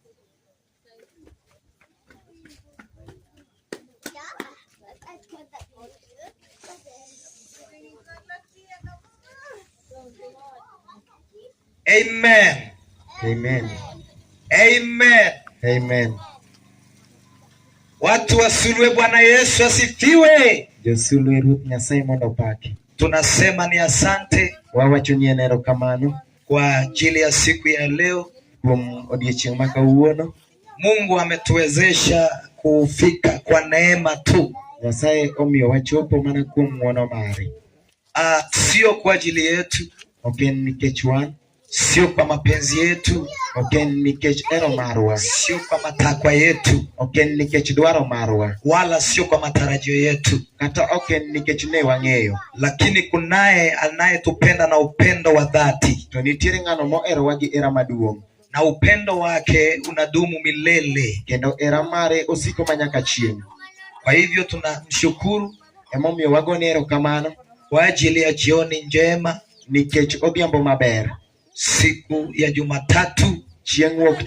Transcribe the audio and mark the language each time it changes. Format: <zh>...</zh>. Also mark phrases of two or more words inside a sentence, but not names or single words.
<sw>Amen. Amen. Amen. Amen. Watu wa Sulwe, Bwana Yesu asifiwe.</sw> <luo>Josulwe Ruth Nyasaye mondo opaki.</luo> <sw>Tunasema ni asante</sw> <luo>Wawacho ni erokamano</luo> <sw>kwa ajili ya siku ya leo.</sw> <luo>kuom odiochieng' ma kawuono.</luo> <sw>Mungu ametuwezesha kufika kwa neema tu.</sw> <luo>Nyasaye omiyo wachopo mana kuom ng'wono mare.</luo> <sw>Sio kwa ajili yetu,</sw> <luo>ok en nikech wan,</luo> <sw>sio kwa mapenzi yetu,</sw> <luo>ok en nikech hero marwa,</luo> <sw>sio kwa matakwa yetu,</sw> <luo>ok en nikech dwaro marwa,</luo> <sw>wala sio kwa matarajio yetu,</sw> <luo>kata ok en nikech ne wang'eyo.</luo> <sw>lakini kunaye anayetupenda na upendo wa dhati,</sw> <luo>To nitiere ng'ano moherowa gi hera maduong',</luo> <sw>na upendo wake unadumu milele.</sw> <luo>kendo hera mare osiko manyaka chieng'.</luo> <sw>Kwa hivyo tunamshukuru</sw> <luo>Emomiyo wagone erokamano</luo> <sw>kwa ajili ya jioni njema,</sw> <luo>nikech odhiambo maber,</luo> <sw>siku ya Jumatatu,</sw> <luo>chieng' wuok</luo>